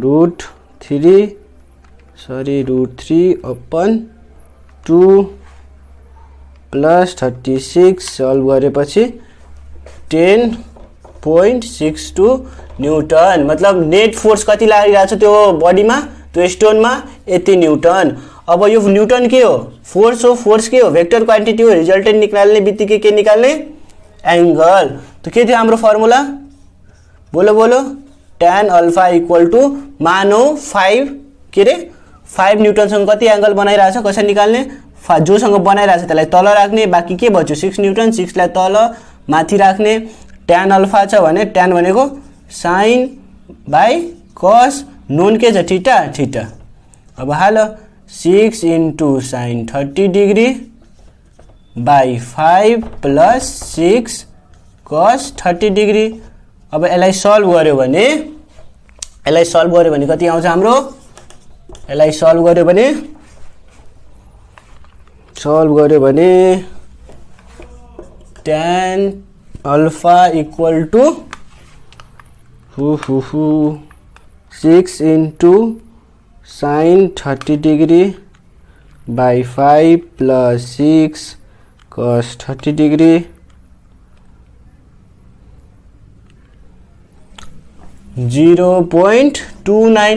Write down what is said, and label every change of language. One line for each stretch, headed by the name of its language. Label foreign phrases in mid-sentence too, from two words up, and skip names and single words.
Nepali: √3/2 प्लस 36 सल्भ गरेपछि 10.62 न्यूटन। मतलब
English: net force
Nepali: कति लागिरहेको छ त्यो बडीमा, त्यो स्टोनमा? यति न्यूटन। अब यो न्यूटन के हो? फोर्स हो। फोर्स के हो?
English: vector quantity
Nepali: हो। रिजल्टेन्ट निकाल्ने बित्तिकै के निकाल्ने? एंगल। तो के थियो हाम्रो फर्मुला? बोलो
English: tan alpha equal to
Nepali: मानौ 5 के रे 5 न्यूटनसँग कति एंगल बनाइरहेछ? कसरी निकाल्ने? जोसँग बनाइरहेछ त्यसलाई तल राख्ने, बाँकी के बच्यो? 6 न्यूटन। 6 लाई तल माथि राख्ने। tan अल्फा छ भने tan भनेको
English: sin by cos,
Nepali: नोन के छ? थीटा। अब हाल
English: 6 into sin 30 degree by 5 plus 6 cos 30 degree.
Nepali: अब यसलाई सल्भ गर्यो भने कति आउँछ हाम्रो? यसलाई सल्भ गर्यो भने
English: tan alpha equal to 6 into sin 30 degree by 5 plus 6 cos 30 degree 0.29.